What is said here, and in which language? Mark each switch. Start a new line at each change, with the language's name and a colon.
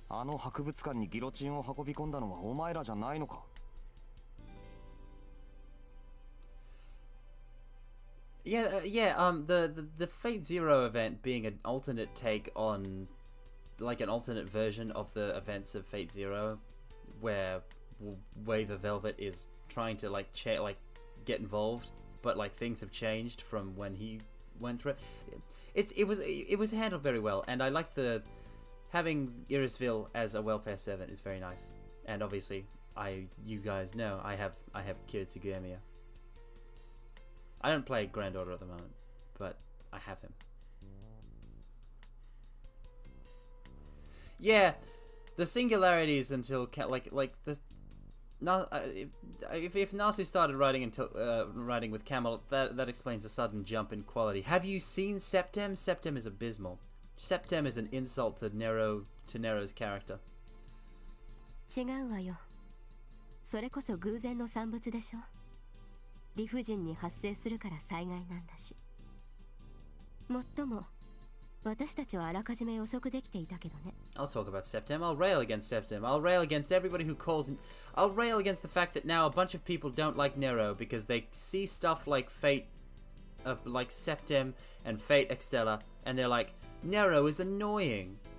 Japanese: あの博物館にギロチンを運び込んだのはお前らじゃないのか?
English: The Fate Zero event being an alternate take on, like, an alternate version of the events of Fate Zero, where Wave of Velvet is trying to get involved, but like things have changed from when he went through it. It was handled very well, and I like the having Irisville as a welfare servant is very nice. And obviously, you guys know I have Kiritsugamiya. I don't play Grand Order at the moment, but I have him. Yeah, the singularities until if Nasu started writing with Camelot, that explains the sudden jump in quality. Have you seen Septem? Septem is abysmal. Septem is an insult to Nero's character.
Japanese: 違うわよ。それこそ偶然の産物でしょ。理不尽に発生するから災害なんだし。もっとも私たちはあらかじめ予測できていたけどね。
English: I'll talk about Septem. I'll rail against Septem. I'll rail against everybody who calls. I'll rail against the fact that now a bunch of people don't like Nero because they see stuff like Fate, like Septem and Fate Extella, and they're like, Nero is annoying.